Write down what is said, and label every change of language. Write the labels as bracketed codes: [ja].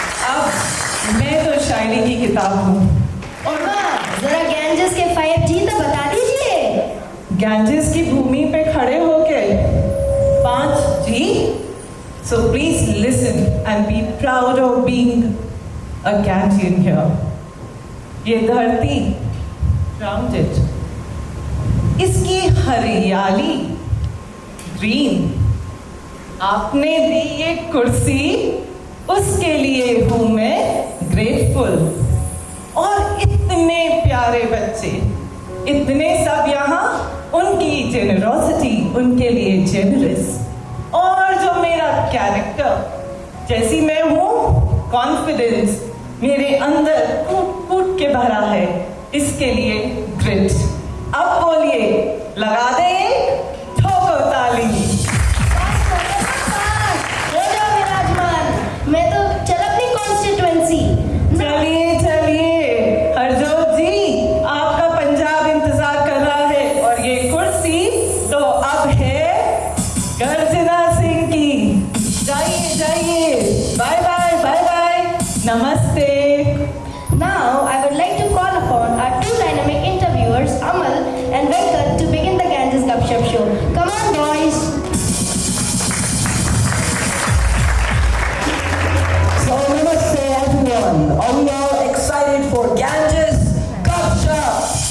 [hi] अब मैं तो शायरी की किताब हूँ। और जरा गैंजेस के 5G तो बता दीजिए। गैंजेस की भूमि पे खड़े होके 5G? [en] So please listen and be proud of being a Gangian here. [hi] ये धरती grounded, इसकी हरियाली ग्रीन, आपने दी ये कुर्सी, उसके लिए हूँ मैं ग्रेटफुल। और इतने प्यारे बच्चे इतने सब यहाँ उनकी जेनरोसिटी उनके लिए जेनरस और जो मेरा कैरेक्टर जैसी मैं हूँ कॉन्फिडेंस मेरे अंदर कूट कूट के भरा है इसके लिए ग्रिट अब बोलिए लगा दे ठोको ताली हो जाओ विराजमान मैं तो चल अपनी कॉन्स्टिट्यूएंसी चलिए चलिए हरजोत जी आपका पंजाब इंतजार कर रहा है और ये कुर्सी तो अब है गर्जना सिंह की जाइए जाइए बाय बाय बाय बाय नमस्ते [en] Now, I would like to call upon our two dynamic interviewers, Amal and Venkat, to begin the Ganges Gupshup show. Come on, boys! So namaste everyone. Are we all excited for Ganges Gupshup?